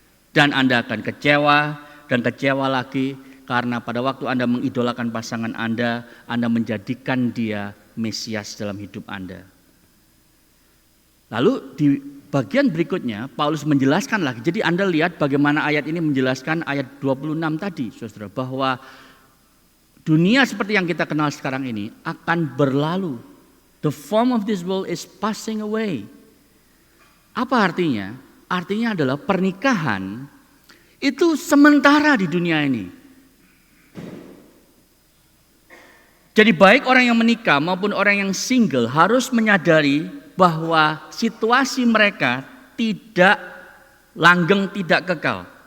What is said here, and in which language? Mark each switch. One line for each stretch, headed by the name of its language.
Indonesian: Dan Anda akan kecewa dan kecewa lagi karena pada waktu Anda mengidolakan pasangan Anda menjadikan dia Mesias dalam hidup Anda. Lalu di bagian berikutnya Paulus menjelaskan lagi. Jadi Anda lihat bagaimana ayat ini menjelaskan ayat 26 tadi, saudara, bahwa dunia seperti yang kita kenal sekarang ini akan berlalu.
English: The form of this world is passing away.
Indonesian: Apa artinya? Artinya adalah pernikahan itu sementara di dunia ini. Jadi baik orang yang menikah maupun orang yang single harus menyadari bahwa situasi mereka tidak langgeng, tidak kekal.